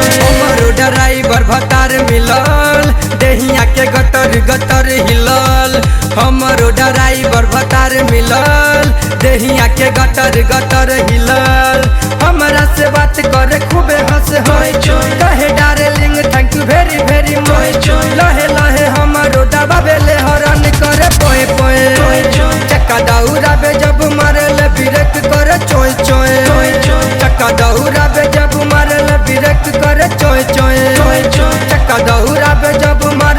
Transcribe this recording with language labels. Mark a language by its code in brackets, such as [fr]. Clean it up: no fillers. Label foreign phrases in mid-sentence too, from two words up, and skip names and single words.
[bho] हमरो ड्राइवर भतार मिलल देहिया के गटर गटर हिलल। हमरो ड्राइवर भतार मिलल देहिया के गटर गटर हिलल। हमरा से बात करे खूबे हंसे कहे [en] darling thank you very very much. [bho] लहे लहे हमरो दबावेले हरन करे पोए पोए। चक्का दौड़ावे जब मारेले ब्रेक करे चोय चोय। चक्का दौड़ावे जब मारेले ब्रेक करे चोय चोय। चक्का दौड़ावे जब